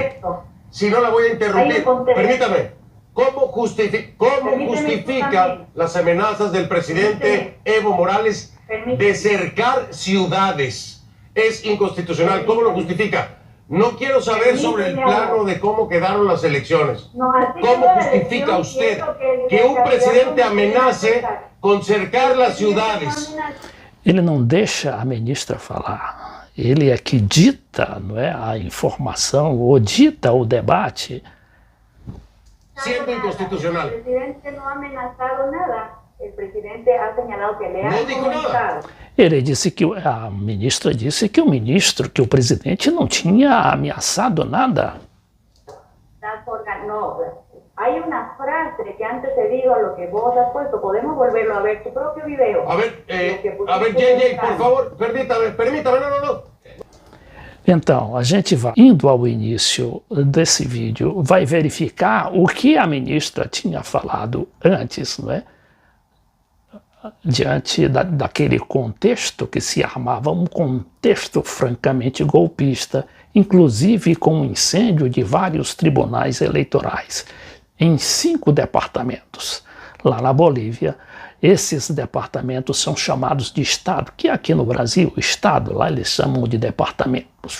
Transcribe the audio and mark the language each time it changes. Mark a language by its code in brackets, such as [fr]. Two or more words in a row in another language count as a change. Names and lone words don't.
[es] Si no la voy a interrumpir, permítame. ¿Cómo justifica las amenazas del presidente Evo Morales de cercar ciudades? Es inconstitucional. ¿Cómo lo justifica? No quiero saber sobre el plano de cómo quedaron las elecciones. ¿Cómo justifica usted que un presidente amenace con cercar las ciudades? [pt] Ele não deixa a ministra falar. Ele é que dita, não é, a informação, ou dita o debate. [es] Siendo inconstitucional. El presidente no ha amenazado nada. El presidente ha señalado que le ha No dijo nada. [pt] Ele disse que a ministra disse que que o presidente não tinha ameaçado nada. [es] No, hay una frase que antes te digo a lo que vos has puesto. Podemos volverlo a ver, tu propio video. A ver, JJ, por favor, permítame, no. [pt] Então, a gente vai indo ao início desse vídeo, vai verificar o que a ministra tinha falado antes, não é? Diante daquele contexto que se armava, um contexto francamente golpista, inclusive com o incêndio de vários tribunais eleitorais em 5 departamentos lá na Bolívia, Esses departamentos são chamados de Estado, que aqui no Brasil, Estado, lá eles chamam de departamentos.